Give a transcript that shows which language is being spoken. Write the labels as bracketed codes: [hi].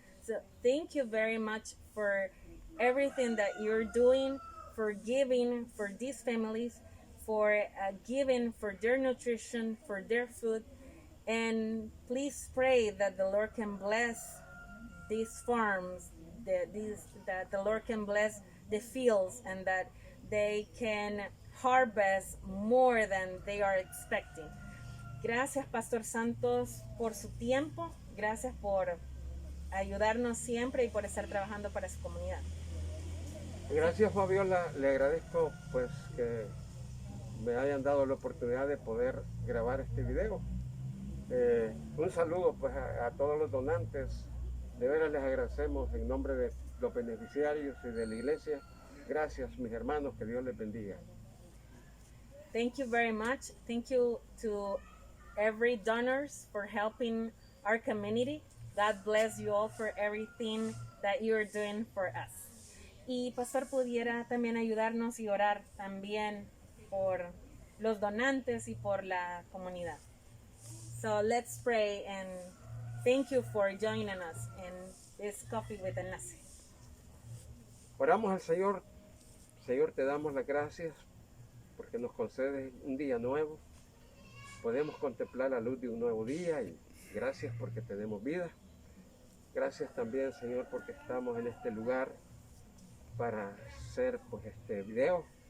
[en] So thank you very much for everything that you're doing, for giving for these families, for giving for their nutrition, for their food. And please pray that the Lord can bless these farms, that the Lord can bless the fields, and that they can harvest more than they are expecting. [es] Gracias, Pastor Santos, por su tiempo. Gracias por ayudarnos siempre y por estar trabajando para su comunidad. Gracias, Fabiola. Le agradezco pues que me hayan dado la oportunidad de poder grabar este video. Un saludo pues a todos los donantes. De veras les agradecemos en nombre de los beneficiarios y de la iglesia. Gracias, mis hermanos, que Dios les bendiga. [en] Thank you very much. Thank you to every donors for helping our community. God bless you all for everything that you're doing for us. [es] Y Pastor, pudiera también ayudarnos y orar también por los donantes y por la comunidad. [en] So let's pray, and thank you for joining us in this Coffee with Enlace. [es] Oramos al Señor. Señor, te damos las gracias porque nos concedes un día nuevo. Podemos contemplar la luz de un nuevo día y gracias porque tenemos vida. Gracias también, Señor, porque estamos en este lugar para hacer pues este video.